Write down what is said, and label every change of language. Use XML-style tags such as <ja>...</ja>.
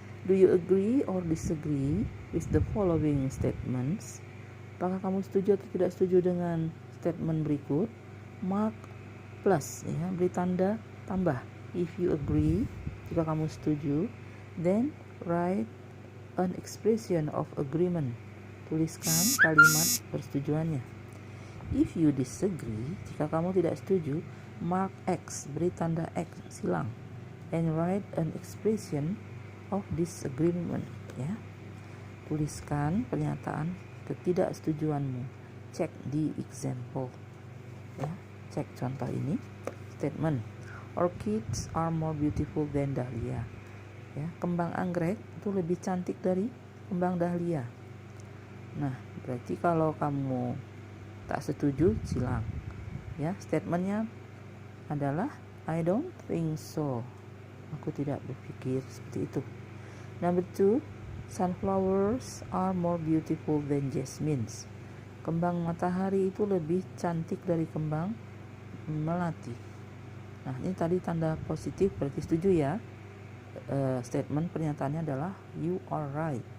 <en>Do you agree or disagree with the following statements?</en> <id>Apakah kamu setuju atau tidak setuju dengan statement berikut?</id> <en>Mark plus ya,</en> <id>beri tanda tambah.</id> <en>If you agree,</en> <id>jika kamu setuju,</id> <en>then write an expression of agreement.</en> <id>Tuliskan kalimat persetujuannya.</id> <en>If you disagree,</en> <id>jika kamu tidak setuju,</id> <en>mark X,</en> <id>beri tanda X, silang.</id> <en>And write an expression of disagreement ya.</en> <id>Tuliskan pernyataan ketidaksetujuanmu. Cek di example ya. Cek contoh ini.</id> <en>Statement, orchids are more beautiful than dahlia ya.</en> <id>Kembang anggrek itu lebih cantik dari kembang dahlia. Nah, berarti kalau kamu tak setuju, silang Ya, statementnya adalah</id> <en>I don't think so.</en> <id>Aku tidak berpikir seperti itu.</id> <en>Number 2, sunflowers are more beautiful than jasmines.</en> <id>Kembang matahari itu lebih cantik dari kembang melati. Nah, ini tadi tanda positif, berarti setuju ya. Statement pernyataannya adalah</id> <en>you are right.</en>